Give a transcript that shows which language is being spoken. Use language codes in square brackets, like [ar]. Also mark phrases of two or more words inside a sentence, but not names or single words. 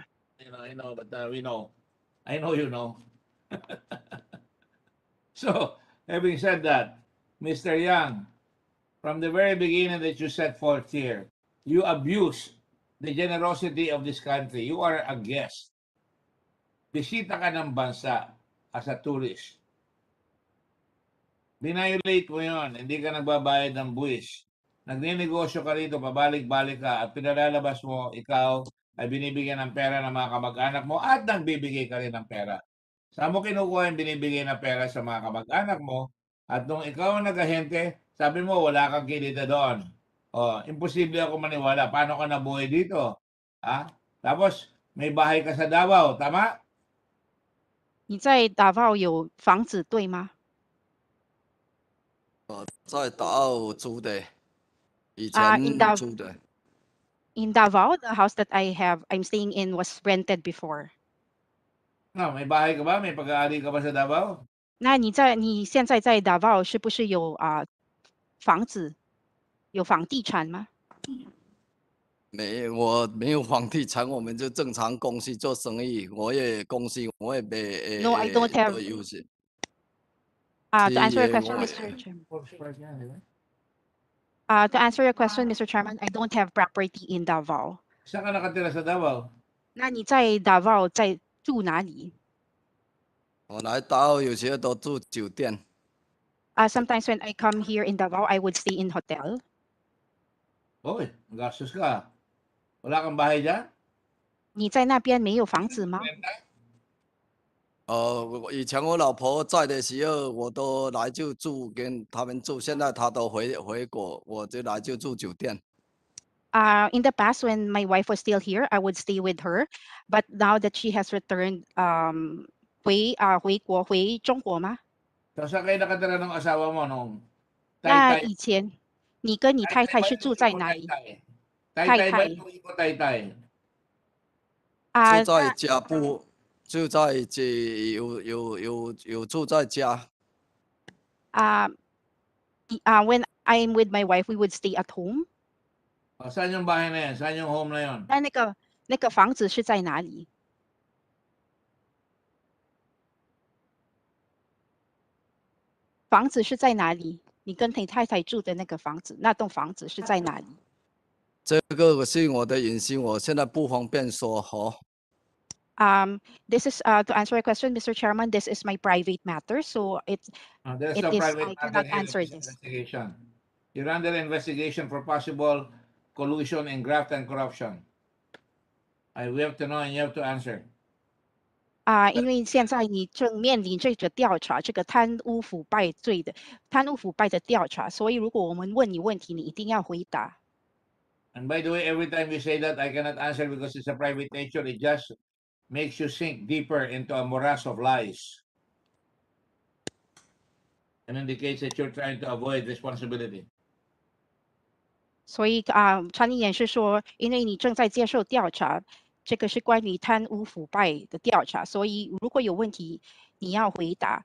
[en] I know, but we know. I know you know. So, having said that, Mr. Yang, from the very beginning that you set forth here, you abuse the generosity of this country. You are a guest. [tl] Bisita ka ng bansa [en] as a tourist. [tl] Binayolate mo yun. Hindi ka nagbabayad ng buwis. Nagninegosyo ka rito, pabalik-balik ka, at pinalalabas mo, ikaw, ay binibigyan ng pera ng mga kamag-anak mo at nagbibigay ka rin ng pera. Saan mo kinukuha yung binibigay na pera sa mga kamag-anak mo? At nung ikaw ang nag-ahente, sabi mo wala kang kinita doon. Oh, imposible ako maniwala. Paano ka nabuhay dito? Ha? Tapos, may bahay ka sa Davao, tama? [zh] 你在达澳有房子对吗？在达澳租的，以 in 前租的。 [en] Davao, the house that I'm staying in was rented before. No, [tl] may bahay ka ba? May pag-aari ka ba sa Davao? [zh] 那你现在在 Davao 是不是有房子，有房地产吗？没有，我没有房地产，我们就正常公司做生意。我也公司，我也没 [en] No, I don't have. [zh] 做游戏。 [en] To answer your [zh] 是 [en] question, [zh] 我 [en] Mr. Chairman. To answer your question, Mr. Chairman, I don't have property in Davao. [tl] Saan ka nakatira sa Davao? [zh] 那你在 Davao 在住哪里？我来达澳有些都住酒店。 [en] Sometimes when I come here in Davao, I would stay in hotel. [tl] Oy, gastos ka. Wala kang bahay dyan? [zh] 你在那边没有房子吗？以前我老婆在的时候，我都来就住跟他们住，现在她都回国，我就来就住酒店。 [en] In the past, when my wife was still here, I would stay with her. But now that she has returned, [zh] 回中国吗？ [tl] So, saan kayo nakatira ng asawa mo nung [zh] 那 [tl] Taytay? [zh] 以前你跟你太太是住在哪里？ [tl] Taytay ba yung iko Taytay? [zh] 啊，住在家不住在这有住在家。 [en] when I'm with my wife, we would stay at home. [tl] Saan yung bahay na yan? Saan yung home na yun? [zh] 那个房子是在哪里？房子是在哪里？你跟你太太住的那个房子，那栋房子是在哪里？这个是我的隐私，我现在不方便说哦。 [en] This is to answer your question, Mr. Chairman. This is my private matter, so There's it no is private I matter cannot here in answer this this. investigation. You're under investigation for possible collusion and graft and corruption. We have to know and you have to answer. [zh] 因为现在你正面临这个调查，这个贪污腐败的调查，所以如果我们问你问题，你一定要回答。 [en] And by the way, every time you say that, I cannot answer because it's a private nature. It just makes you sink deeper into a morass of lies and indicates that you're trying to avoid responsibility. [zh] 所以传言是说，因为你正在接受调查，这个是关于贪污腐败的调查，所以如果有问题，你要回答。